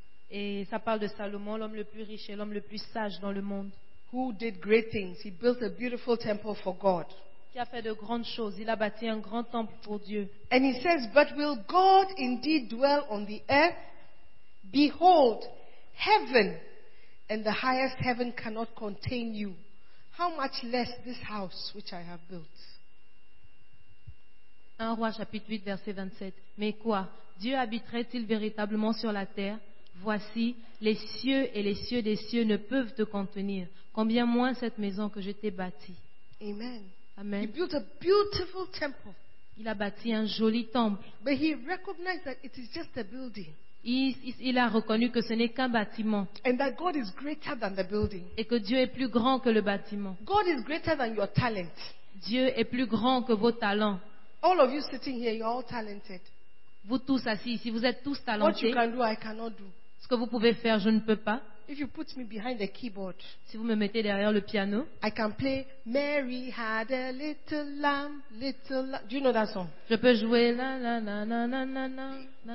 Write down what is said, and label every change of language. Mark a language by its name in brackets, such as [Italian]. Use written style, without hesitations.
[French] Et ça parle de Salomon, l'homme le plus riche et l'homme le plus sage dans le monde. [English] Who did great things? He built a beautiful temple for God. [French] Qui a fait de grandes choses? Il a bâti un grand temple pour Dieu. [English] And he says, "But will God indeed dwell on the earth? Behold, heaven and the highest heaven cannot contain you. How much less this house which I have built?" [French] 1 Roi, chapitre 8, verset 27. Mais quoi? Dieu habiterait-il véritablement sur la terre? Voici, les cieux et les cieux des cieux ne peuvent te contenir. Combien moins cette maison que je t'ai bâtie. [English] Amen. [French] Amen. [English] He built a beautiful temple. [French] Il a bâti un joli temple. [English] But he recognized that it is just a building. [French] Il a reconnu que ce n'est qu'un bâtiment. [English] And that God is greater than the building. [French] Et que Dieu est plus grand que le bâtiment. [English] God is greater than your talent. [French] Dieu est plus grand que vos talents. [English] All of you sitting here, you're all talented. [French] Vous tous assis ici, vous êtes tous talentés. [English] What you can do, I cannot do. [French] Ce que vous pouvez faire, je ne peux pas. [English] If you put me behind the keyboard, [French] si vous me mettez derrière le piano, [English] I can play Mary had a little lamb, little lamb. Do you know that song? [French] Je peux jouer la la la la la la la.